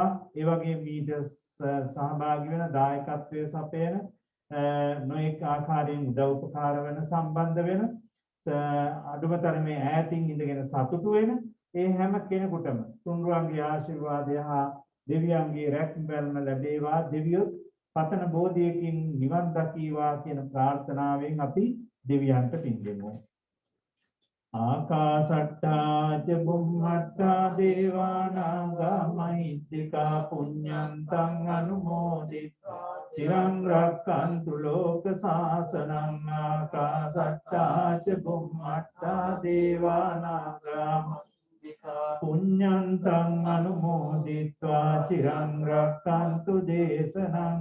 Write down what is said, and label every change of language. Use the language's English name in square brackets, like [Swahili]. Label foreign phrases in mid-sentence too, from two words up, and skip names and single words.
[Sinhala] ඒ වගේම මීට සහභාගී වෙන දායකත්වයේ සපයන නොඑක ආකාරයෙන් උදව් උපකාර වෙන සම්බන්ධ වෙන අඩුමතරමේ ඈතින් ඉඳගෙන සතුටු වෙන ඒ හැම කෙනෙකුටම තුන්රුවන්ගේ ආශිර්වාදය හා දෙවියන්ගේ රැකවරණ ලැබේවා. දෙවියොත් පතන බෝධියකින් නිවන් දකීවා කියන ප්‍රාර්ථනාවෙන් අපි දෙවියන්ට පින් දෙමු. [Pali] ආකාශට්ටා ච බුම්මට්ටා දේවානාගා මහිද්దికා පුඤ්ඤන්තං අනුමෝදිත්වා චිරං රක්ඛන්තු ලෝක සාසනං. ආකාශට්ටා ච බුම්මට්ටා දේවානාගා පුඤ්ඤන්තං අනුමෝදිत्वा චිරං රක්ඛන්තු දේශනං.